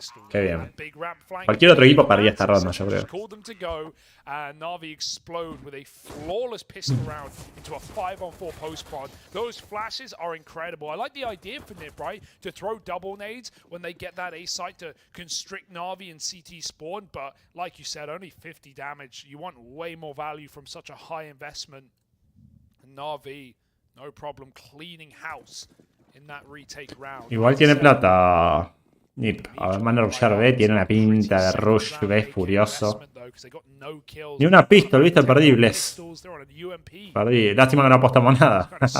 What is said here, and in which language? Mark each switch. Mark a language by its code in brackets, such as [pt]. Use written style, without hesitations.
[es] Qué bien. Cualquier otro equipo perdía esta ronda, yo creo. [en] Navi explode with a flawless pistol round into a 5-on-4 post prod. Those flashes are incredible. I like the idea for Nip, right? To throw double nades when they get that A site to constrict Navi and CT spawn, but like you said, only 50 damage. You want way more value from such a high investment. Navi, no problem cleaning house in that retake round. [es] Igual tiene plata Nip. A ver, van a rushear B, tiene una pinta de rush B furioso. Ni una pistol, ¿viste? Perdí Bless. Perdí. Lástima que no apostamos nada.